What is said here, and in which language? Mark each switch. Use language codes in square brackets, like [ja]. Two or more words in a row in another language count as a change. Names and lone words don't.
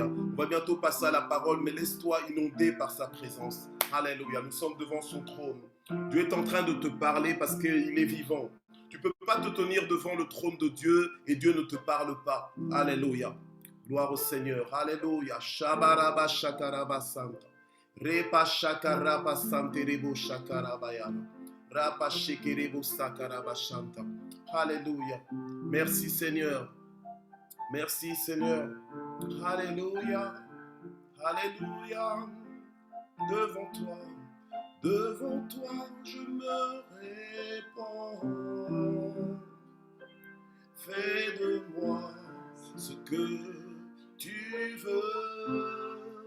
[fr] On va bientôt passer à la parole, mais laisse-toi inonder par sa présence. Alléluia. Nous sommes devant son trône. Dieu est en train de te parler parce qu'il est vivant. Tu ne peux pas te tenir devant le trône de Dieu et Dieu ne te parle pas. Alléluia. Gloire au Seigneur. Alléluia. Shabaraba shakaraba santa. Repa shakaraba sante rebo shakarabayana. Rapa shekerebo sakaraba shanta. Alléluia. Merci Seigneur. Merci Seigneur. Alléluia. Alléluia. Devant toi, je me répands. Fais de moi ce que tu veux.